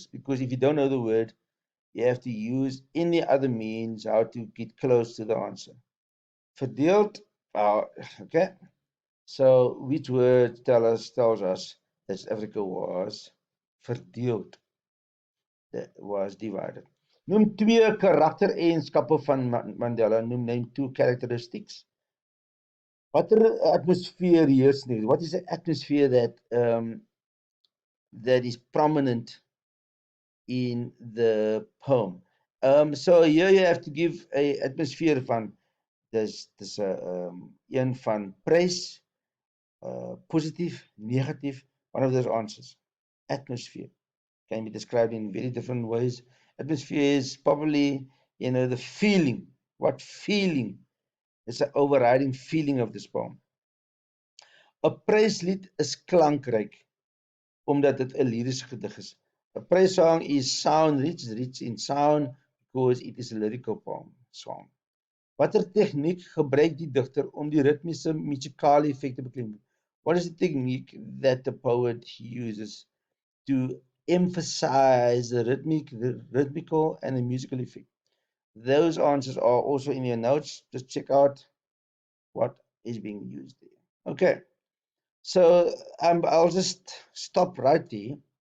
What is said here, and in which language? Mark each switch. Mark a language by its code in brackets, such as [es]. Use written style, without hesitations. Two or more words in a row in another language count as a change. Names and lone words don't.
[en] Because if you don't know the word, you have to use any other means how to get close to the answer. [af] Verdeeld, okay. [en] So which word tells us that Africa was verdeeld? That was divided. [af] Noem twee karaktereienskappe van Mandela. [en] Name two characteristics. [af] Watter atmosfeer heers nie? [en] What is the atmosphere that that is prominent in the poem? So here you have to give a atmosphere [af] van dis een van prys, [en] positive, negative, one of those answers. Atmosphere can be described in very different ways. Atmosphere is probably, you know, the feeling. What feeling? It's an overriding feeling of this poem. [af] 'n Pryslied is klankryk omdat dit 'n liriese gedig is. [en] 'n Prysong is sound rich in sound because it is a lyrical poem song. [af] Watter tegniek gebruik die digter om die ritmiese musikale effek te beklemtoon? [en] What is the technique that the poet uses to emphasize the rhythmical and the musical effect? Those answers are also in your notes. Just check out what is being used there. Okay, so I'll just stop right there.